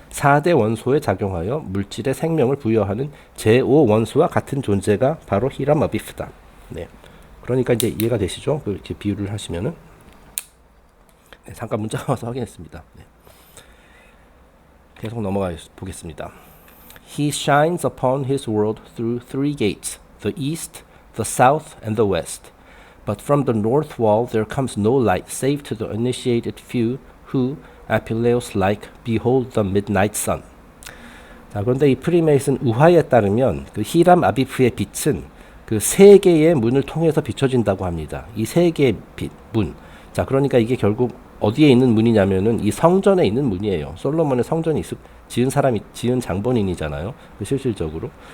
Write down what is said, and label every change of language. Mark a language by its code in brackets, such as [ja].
[ko] 4대 원소에 작용하여 물질에 생명을 부여하는 제5 원소와 같은 존재가 바로 히람 아비프다. 네. 그러니까 이제 이해가 되시죠? 이렇게 비유를 하시면은. 네, 잠깐 문자가 와서 확인했습니다. 네. 계속 넘어가 보겠습니다. [en] He shines upon his world through three gates, the east, the south, and the west. But from the north wall there comes no light save to the initiated few who, Apuleius-like, behold the midnight sun. [ko] 자, 그런데 이 프리메이슨 우화에 따르면 그 히람 아비프의 빛은 그 세 개의 문을 통해서 비춰진다고 합니다. 이 세 개의 문. 자, 그러니까 이게 결국 어디에 있는 문이냐면은 이 성전에 있는 문이에요. 솔로몬의 성전이 지은 장본인이잖아요. 실질적으로.